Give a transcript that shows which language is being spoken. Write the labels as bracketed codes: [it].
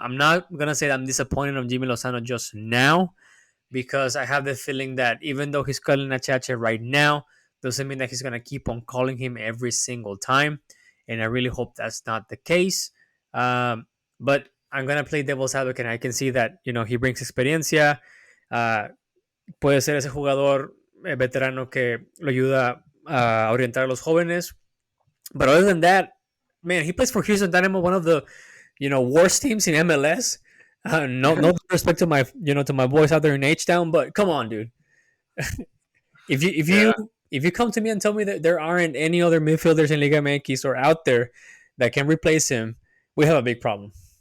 [en] I'm not gonna say that I'm disappointed on Jimmy Lozano just now, because I have the feeling that even though he's calling Achache right now, doesn't mean that he's gonna keep on calling him every single time, and I really hope that's not the case. Um, but I'm gonna play devil's advocate. I can see that he brings [es] experiencia. Uh, Puede ser ese jugador veterano que lo ayuda a orientar a los jóvenes. [en] But other than that, man, he plays for Houston Dynamo, one of the worst teams in MLS. No respect to my boys out there in H Town, but come on, dude. If you if yeah. you if you come to me and tell me that there aren't any other midfielders in Liga MX or out there that can replace him, we have a big problem.